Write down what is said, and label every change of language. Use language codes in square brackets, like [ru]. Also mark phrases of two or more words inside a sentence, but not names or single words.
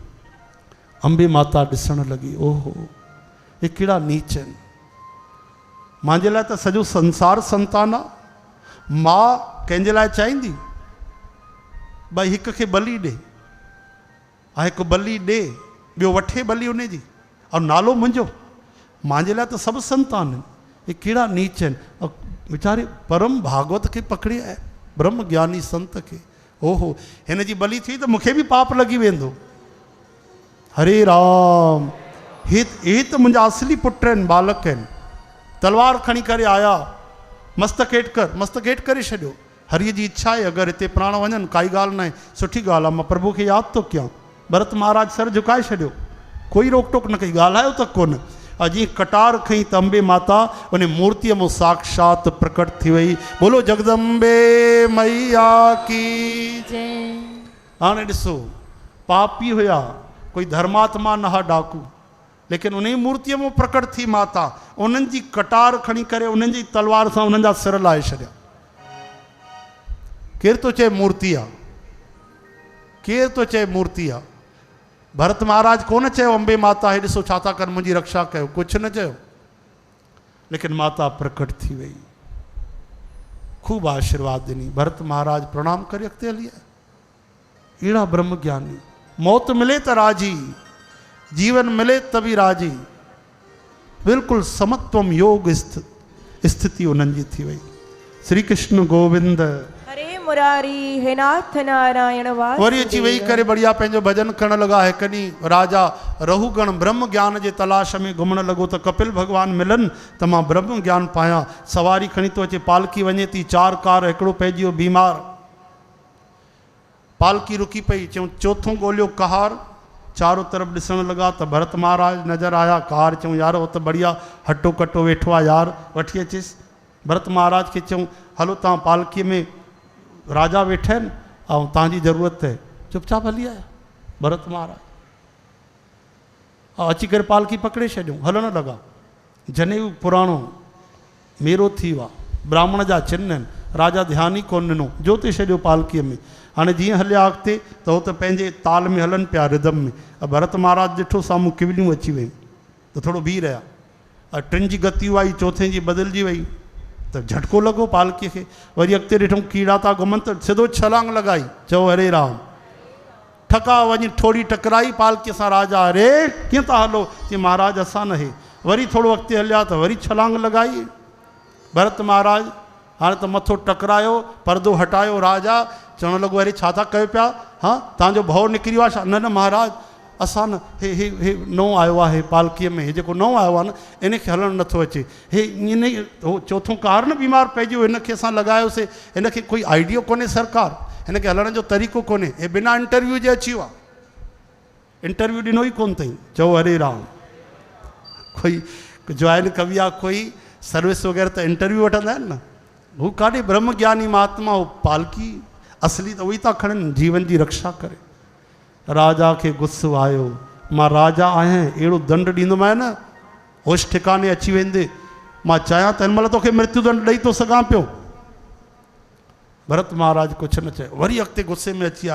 [sd] अंबे माता ॾिसण लॻी, ओहो हे कहिड़ा नीच आहिनि, मुंहिंजे लाइ त सॼो संसार संतान आहे, मां कंहिंजे लाइ चाहींदी भई हिक खे बलि ॾे, हिकु बलि ॾे, ॿियो वठे बलि उनजी, और नालो मुंहिंजो, मुंहिंजे लाइ त सभु संतान आहिनि, हे कहिड़ा नीच आहिनि। वीचारे परम भागवत खे पकड़े आया, ब्रह्म ज्ञानी संत खे, ओहो हिन जी बलि थी त मूंखे बि पाप लॻी वेंदो। हरे राम, हे त मुंहिंजा असली पुट आहिनि, बालक आहिनि। तलवार खणी करे आया, मस्तक हेठि करे छॾियो। हरीअ जी इच्छा आहे अगरि हिते प्राण वञनि काई ॻाल्हि न आहे, सुठी ॻाल्हि आहे, मां प्रभु खे यादि थो कयां। भरत महाराज सर झुकाए छॾियो, कोई रोक टोक न कई, ॻाल्हायो त कोन। अॼु कटार खई त अंबे माता उन मूर्तिअ में साक्षात प्रकट थी वई। [hi] बोलो जगदम्बे मैया की जय। [sd] हाणे ॾिसो, पापी हुया, कोई धर्मात्मा न हा डाकू, लेकिन उन मूर्तिअ में प्रकट थी माता, उन्हनि जी कटार खणी करे उन्हनि जी तलवार सां उन्हनि जा सिर लाहे छॾिया। केरु थो चए मूर्ति आहे, केरु थो चए मूर्ति आहे? भरत महाराज कोन चयो अंबे माता हे ॾिसो छा था कर, मुंहिंजी रक्षा कयो, कुझु न चयो, लेकिन माता प्रकट थी वई, ख़ूब आशीर्वाद ॾिनी। भरत महाराज प्रणाम करे अॻिते हली आया। अहिड़ा ब्रह्म ज्ञानी, मौत मिले त राजी, जीवन मिले त बि राजी, बिल्कुलु समत्वम योग स्थिति उन्हनि जी थी वई। [hi] श्री कृष्ण गोविंद हरे मुरारी, हे नाथ नारायण वासुदेव। [sd] वरी अची वेही करे बढ़िया पंहिंजो भजन करण लॻा। हिकु ॾींहुं राजा रहूगण ब्रह्म ज्ञान जे तलाश में घुमण लॻो त कपिल भगवान मिलनि त मां ब्रह्म ज्ञान पायां। सवारी खणी थो अचे, पालकी वञे थी, 4 कार, हिकिड़ो पइजी वियो बीमार, पालकी रुकी पई, चयूं चोथों ॻोल्हियो कहार, चारों तरफ ॾिसण लॻा त भरत महाराज नज़र आया। कार चऊं यार हो त बढ़िया हटो कटो वेठो आहे यार, वठी अचिस। भरत महाराज खे चऊं हलो तव्हां पालकीअ में राजा वेठा आहिनि ऐं तव्हांजी ज़रूरत आहे, चुपचाप हली आया भरत महाराज। अची करे पालकी पकड़े छॾियूं, हलण लॻा। जनेऊ पुराणो मेरो थी वियो आहे, ब्राह्मण जा चिन्ह आहिनि, राजा ध्यानु ई कोन ॾिनो, जोते छॾियो पालकीअ में। हाणे जीअं हलिया अॻिते त हो त पंहिंजे ताल में हलनि पिया, रिदम में। भरत महाराज ॾिठो साम्हूं किवलियूं अची वयूं त थोरो बीह रहिया। टिनि जी गतियूं आई, चौथे जी बदिलजी वई त झटको लॻो पालकीअ खे। वरी अॻिते ॾिठूं कीड़ा था घुमनि त सिधो छलांग लॻाई, चओ हरे राम। ठका वञी थोरी टकराई पालकीअ सां। राजा अरे कीअं था हलो? चई महाराज असां न हे। वरी थोरो अॻिते हलिया त वरी छलांग लॻाई। भरत महाराज हाणे त मथो टकरायो, परदो हटायो। राजा चवणु लॻो अरे छा था कयो पिया? हा तव्हांजो भउ निकिरी वियो आहे छा? न न महाराज असां न, हे नओं आयो आहे पालकीअ में, हे जेको नओं आयो आहे न इनखे हलणु नथो अचे। हे ईअं हो चौथों कार न बीमार पइजी वियो, हिनखे असां लॻायोसीं, हिनखे कोई आइडियो कोन्हे सरकार, हिनखे हलण जो तरीक़ो कोन्हे, हे बिना इंटरव्यू जे अची वियो आहे, इंटरव्यू ॾिनो ई कोन्ह अथई। चओ हरे राम। कोई जॉइन कवी आहे, कोई सर्विस वग़ैरह त इंटरव्यू वठंदा आहिनि न। हू काॾे ब्रह्म ज्ञानी महात्मा, हो पालकी असली त उहे था खणनि जीवन जी रक्षा करे। राजा खे गुस्सो आयो, मां राजा आहियां, अहिड़ो दंड ॾींदोमांइ न होश ठिकाने अची वेंदे। मां चाहियां त हिन महिल तोखे मृत्यु दंड ॾेई थो सघां पियो। भरत महाराज कुझु न चयो, वरी अॻिते गुस्से में अची विया।